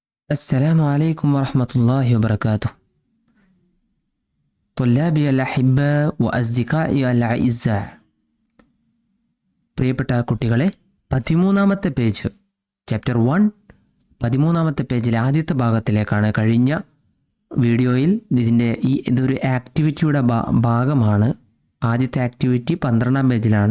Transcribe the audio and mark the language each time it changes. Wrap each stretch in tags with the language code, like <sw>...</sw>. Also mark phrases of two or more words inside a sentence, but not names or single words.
<ar>السلام عليكم ورحمة الله وبركاته. طلابي الأحباء وأصدقائي الأعزاء.</ar> <ml>പ്രിയപ്പെട്ട കുട്ടികളെ, 13ാമത്തെ പേജ് ചാപ്റ്റർ 1 13ാമത്തെ പേജിലെ ആദ്യത്തെ ഭാഗത്തിലേക്കാണ്. കഴിഞ്ഞ വീഡിയോയിൽ ഇതൊരു ആക്ടിവിറ്റിയുടെ ഭാഗമാണ്. ആദ്യത്തെ ആക്ടിവിറ്റി 12ാം പേജിലാണ്.</ml>